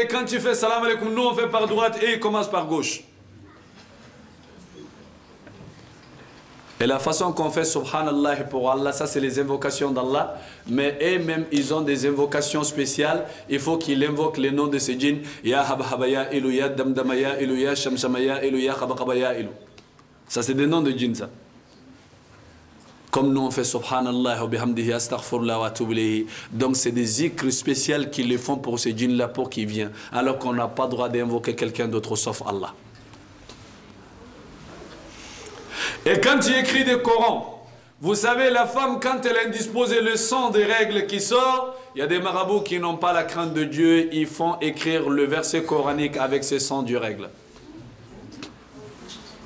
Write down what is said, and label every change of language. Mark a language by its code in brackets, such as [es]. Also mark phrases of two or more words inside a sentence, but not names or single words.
[fr] Quand tu fais [ar] سلام عليكم, [fr] nous on fait par droite et ils commencent par gauche. Et la façon qu'on fait subhanallah pour Allah, ça c'est les invocations d'Allah. Mais eux-mêmes, ils ont des invocations spéciales. Il faut qu'ils invoquent les noms de ces djinns. [ar] يا هبهبايا إيلو، يا دمدمايا إيلو، يا شمشمايا إيلو، يا خبكبايا إيلو. [fr] Ça c'est des noms de djinns ça. Comme nous on fait [ar] سبحان الله وبحمده أستغفر الله وأتوب إليه. [fr] Donc c'est des zikrs spéciaux qu'ils les font pour ces djinns là pour qu'ils viennent. Alors qu'on n'a pas le droit d'invoquer quelqu'un d'autre sauf Allah. Et quand tu écris des Corans, vous savez la femme quand elle est indisposée, le sang des règles qui sort, il y a des marabouts qui n'ont pas la crainte de Dieu, ils font écrire le verset coranique avec ce sang du règle.